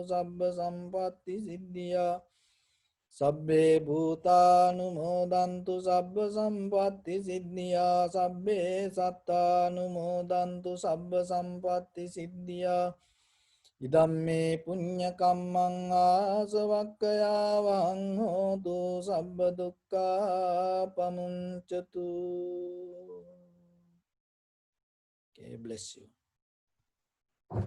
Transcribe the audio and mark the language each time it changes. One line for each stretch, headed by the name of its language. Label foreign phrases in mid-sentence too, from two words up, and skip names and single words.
Pali: සබ්බ සම්පatti සිද්ධියා සබ්බේ භූතානුමෝදන්තු සබ්බ සම්පatti සිද්ධියා සබ්බේ සත්තානුමෝදන්තු සබ්බ සම්පatti සිද්ධියා ඉදම්මේ පුඤ්ඤ කම්මං ආසවක්ඛයාවං හෝතු සබ්බ දුක්ඛා පමුඤ්චතු.
English: Okay, bless you.